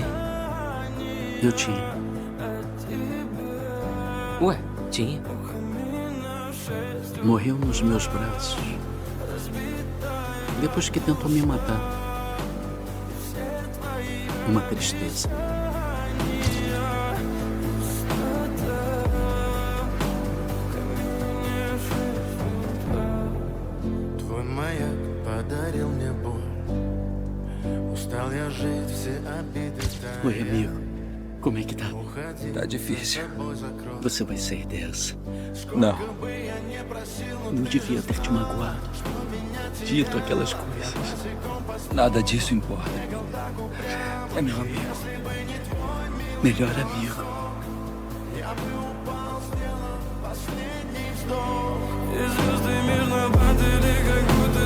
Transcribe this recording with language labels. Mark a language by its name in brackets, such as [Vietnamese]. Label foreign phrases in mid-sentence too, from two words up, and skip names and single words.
[Portuguese] Eu tinha. Ué, tinha? Morreu nos meus braços. Depois que tentou me matar. Uma tristeza. [Russian] Твой маяк подарил мне боль. Устал я жить, все обиды [Portuguese] Oi, amigo. Como é que tá? Tá difícil. Você vai sair dessa. Não. Não devia ter te magoado. Dito aquelas coisas. Nada disso importa. É meu amigo. Melhor amigo. [Russian] И звезды мир на батареях.